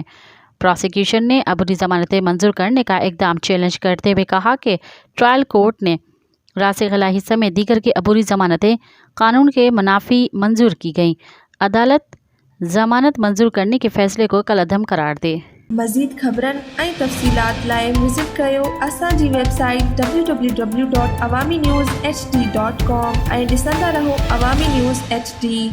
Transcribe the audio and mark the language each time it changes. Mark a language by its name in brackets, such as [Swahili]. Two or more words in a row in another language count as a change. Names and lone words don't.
[Urdu] پروسیکیوشن نے عبوری ضمانتیں منظور کرنے کا اقدام چیلنج کرتے ہوئے کہا کہ ٹرائل کورٹ نے راسخ الہی سمیت دیگر کی عبوری ضمانتیں قانون کے منافی منظور کی گئیں۔ عدالت ضمانت منظور کرنے کے فیصلے کو کالعدم قرار دے۔ [Sindhi] مزید خبرن ऐं तफ़सीलात लाइ विज़िट कयो असांजी वेबसाइट www.awamiNewsHD.com ऐं ॾिसंदा रहो अवामी न्यूज़ HD।